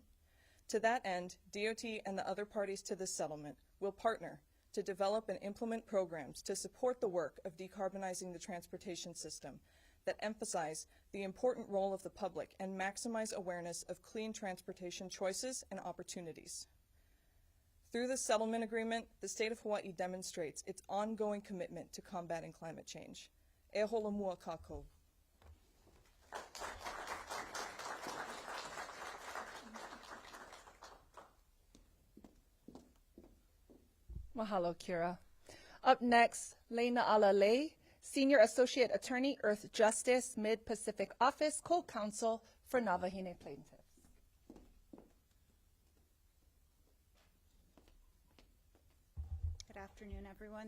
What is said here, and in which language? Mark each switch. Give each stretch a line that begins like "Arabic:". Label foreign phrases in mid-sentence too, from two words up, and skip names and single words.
English: To that end, DOT and the other parties to this settlement will partner to develop and implement programs to support the work of decarbonizing the transportation system that emphasize the important role of the public and maximize awareness of clean transportation choices and opportunities. Through this settlement agreement, the state of Hawaii demonstrates its ongoing commitment to combating climate change.
Hawaiian: E hola mua kākou.
English: Mahalo, Kira. Up next, Leina Alalei, Senior Associate Attorney, Earth Justice, Mid-Pacific Office, Co-Counsel for Navahine Plaintiffs. Good afternoon, everyone.